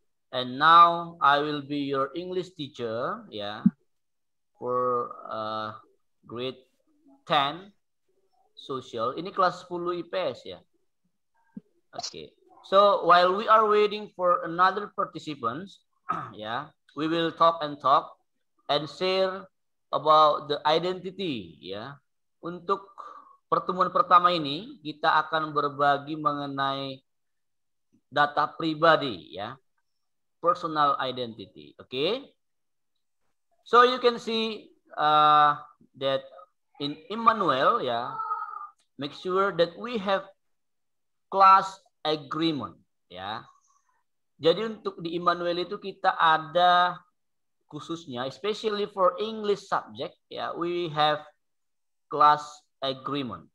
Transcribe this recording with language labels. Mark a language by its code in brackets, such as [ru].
[en] And now I will be your English teacher, ya, for grade 10 social. [id] Ini kelas 10 IPS ya. Okay. [en] So while we are waiting for another participants, ya, we will talk and share about the identity, ya. [id] Untuk pertemuan pertama ini kita akan berbagi mengenai data pribadi, ya. [en] Personal identity. Okay. So you can see that in Immanuel, ya, make sure that we have class agreement, ya. [id] Jadi untuk di Immanuel itu kita ada khususnya, [en] especially for English subject, ya, we have class agreement.